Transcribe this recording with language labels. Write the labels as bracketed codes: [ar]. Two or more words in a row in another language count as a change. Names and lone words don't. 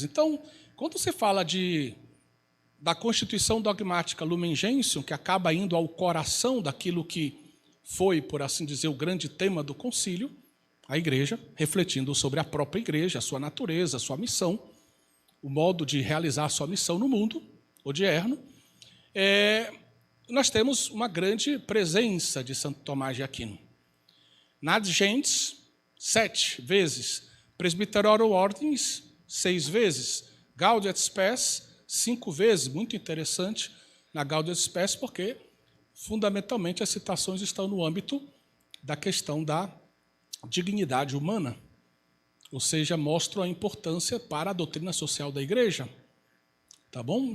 [pt] Então, quando você fala da Constituição Dogmática Lumen Gentium, que acaba indo ao coração daquilo que foi, por assim dizer, o grande tema do concílio, a Igreja, refletindo sobre a própria Igreja, a sua natureza, a sua missão, o modo de realizar a sua missão no mundo odierno, nós temos uma grande presença de Santo Tomás de Aquino. Nat Gentes, 7 vezes. Presbyterorum Ordinis, 6 vezes. Gaudium et Spes, 5 vezes. Muito interessante na Gaudium et Spes, porque, fundamentalmente, as citações estão no âmbito da questão da dignidade humana. Ou seja, mostram a importância para a doutrina social da Igreja. Tá bom?